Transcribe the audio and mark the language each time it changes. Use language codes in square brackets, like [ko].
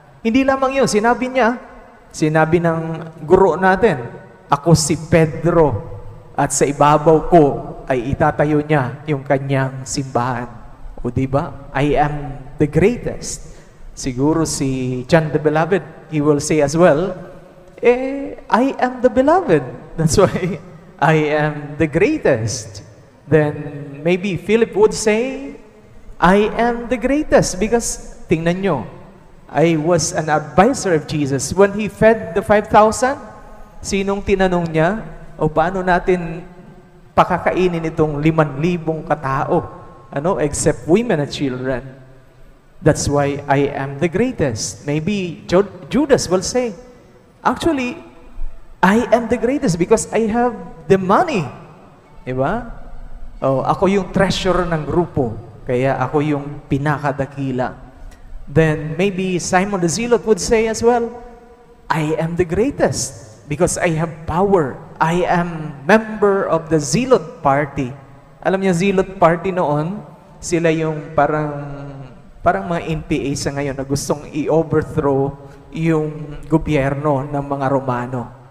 [tl] Hindi lamang yun, sinabi ng guro natin, ako si Pedro, at sa ibabaw ko ay itatayo niya yung kanyang simbahan. O diba? [en] I am the greatest. Siguro si John the Beloved, he will say as well, I am the beloved. That's why I am the greatest. Then maybe Philip would say, I am the greatest, because [tl] tingnan nyo, [en] I was an advisor of Jesus. When He fed the 5,000, [tl] sinong tinanong niya, paano natin pakakainin itong 5,000 katao, [en] except women and children. That's why I am the greatest. Maybe Judas will say, actually, I am the greatest because I have the money. [tl] Diba? Ako yung treasurer ng grupo, kaya ako yung pinakadakila. [en] Then maybe Simon the Zealot would say as well, I am the greatest because I have power. I am member of the Zealot party. [tl] Alam niyo, Zealot party noon, sila yung parang mga NPA sa ngayon na gustong i-overthrow yung gobyerno ng mga Romano.